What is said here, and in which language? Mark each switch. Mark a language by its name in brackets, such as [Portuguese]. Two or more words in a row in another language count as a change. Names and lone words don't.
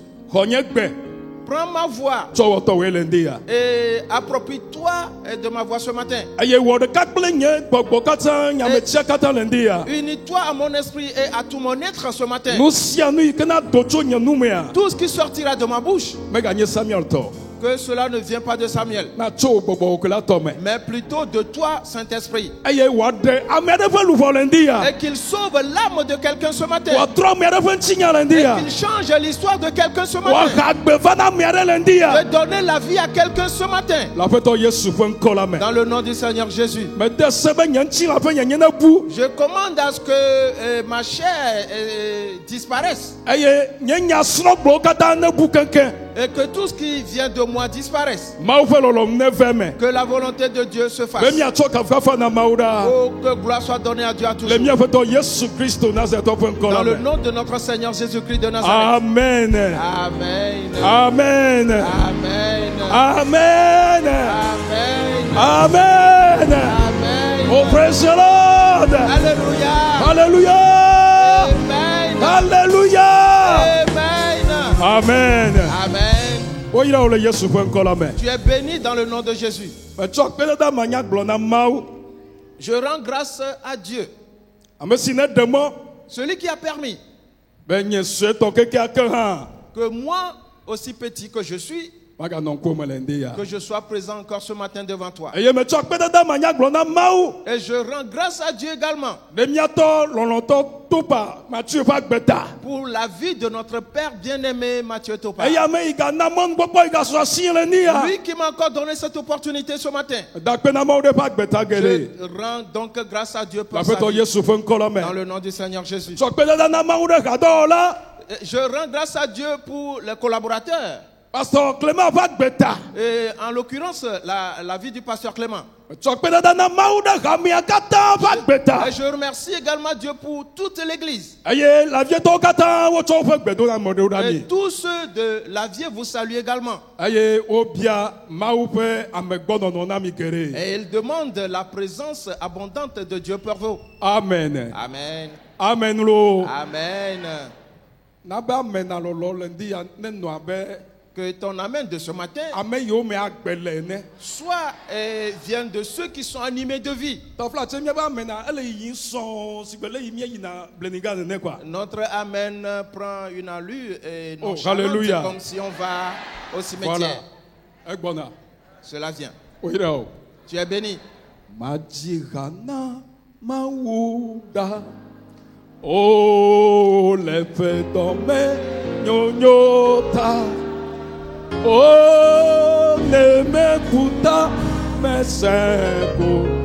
[French] Prends ma voix et approprie-toi de ma voix ce matin. Unis-toi à mon esprit et à tout mon être ce matin. Tout ce qui sortira de ma bouche Que cela ne vient pas de Samuel, [Ewe] na tso gbɔgbɔ okele atɔ me. [French] mais plutôt de toi, Saint-Esprit. [Ewe] Eye wòaɖe ame aɖe ƒe luʋɔ le ŋdi ya. [French] Et qu'il sauve l'âme de quelqu'un ce matin. [Ewe] Wòatrɔ ame aɖe ƒe ŋutinya le ŋdi [French] Et [Ewe] ya. [French] qu'il change l'histoire de quelqu'un ce matin. [Ewe] Wòaha gbe va na ame aɖe le ŋdi ya. [French] De donner la vie à quelqu'un ce matin. [Ewe] Le Aƒetɔ Yesu ƒe ŋkɔ la me. [French] Dans le nom du Seigneur Jésus. [Ewe] Mede se be nye ŋutilã ƒe nyenye nebu. [French] Je commande à ce que ma chair disparaisse. [Ewe] Eye nye nyasrɔ̃gblɔwo katã nebu keŋkeŋ. [French] Et que tout ce qui vient de moi disparaisse. [Ewe] Mawu ƒe lɔlɔ̃nu neve me. [French] Que la volonté de Dieu se [Ewe] Be [French] fasse. [Ewe] miatsɔ kafukafu na Mawu ɖaa. [French] Oh, que gloire soit donnée à Dieu à [Ewe] Le [French] toujours. [Ewe] mia Aƒetɔ Yesu Kristo Nazaretɔ ƒe ŋkɔ [French] Dans la [Ewe] le me. [French] nom de notre Seigneur Jésus-Christ de Nazareth. Amen. Amen. Amen. Amen. Amen. Amen. Amen. Amen. [English] Oh, praise the Lord. [French] Alléluia. [English] Hallelujah. Amen. Hallelujah. Amen. Amen. Amen. [Ewe] Oyira wo le Yesu ƒe ŋkɔ la me. [French] Tu es béni dans le nom de Jésus. [Ewe] Metsɔ kpedada manya gblɔ na Mawu. [French] Je rends grâce à Dieu, [Ewe] Ame si ne ɖe mɔ [French] celui qui a permis [Ewe] be nye suetɔ kekeake hã [French] que moi, aussi petit que je suis, [Ewe] maganɔ ŋkume le ŋdi ya. [French] que je sois présent encore ce matin devant toi. [Ewe] Eye metsɔ kpedada manya gblɔ na Mawu. [French] Et je rends grâce à Dieu également [Ewe] Ne miatɔ lɔlɔ̃tɔ Topa Mathieu ƒe agbeta. [French] pour la vie de notre Père bien-aimé Mathieu Topa. [Ewe] Eye ame yi gana mɔnukpɔkpɔ yi gasɔ asi le ni ya. [French] Lui qui m'a encore donné cette opportunité ce matin. [Ewe] Dakpe na Mawu ɖe ƒe agbeta geɖe. [French] Je rends donc grâce à Dieu [Ewe] Le [French] pour sa [Ewe] Aƒetɔ [French] vie. [Ewe] Yesu ƒe ŋkɔ la me. [French] Dans le nom du Seigneur Jésus. [Ewe] Tsɔ kpedada na Mawu ɖe hadɔwɔla. [French] Je rends grâce à Dieu pour les collaborateurs. [Ewe] Pasteur Clément ƒe agbeta. [French] Et en l'occurrence, la vie du pasteur Clément. [Ewe] Tsɔ kpedada na Mawu ɖe hamea katã ƒe agbeta. [French] Et je remercie également Dieu pour toute l'église. [Ewe] Eye lavietɔwo katã wotsɔ woƒe gbedoɖameɖewo ɖa [French] Et [Ewe] mi. [French] tous ceux de la vie vous saluent également. [Ewe] Eye wobia Mawu ƒe amegbɔnɔnɔ na mi geɖe. [French] Et ils demandent la présence abondante de Dieu pour vous. Amen. Amen. [Ewe] Amen lo. Amen. Na be ame nalɔlɔ le ŋdi ya nenɔ abe [French] Que ton amen de ce matin [Ewe] ame yiwo me agbe le ene. [French] soit vienne de ceux qui sont animés de vie. [Ewe] Tɔfla tse miabe ame na ele yiyim sɔɔ si gbe le yi mieyina bleniga nene quoi. [French] Notre amen prend une allure et Oh, nonchalante, alléluia. comme si on va au cimetière. Voilà. Egbɔna. Cela vient. [Ewe] Oyire o. [French] Tu es béni. [Ewe] Madzira na Mawu ɖa. O le ƒe dɔ me nyonyo ta. O ne me kuta me se ko.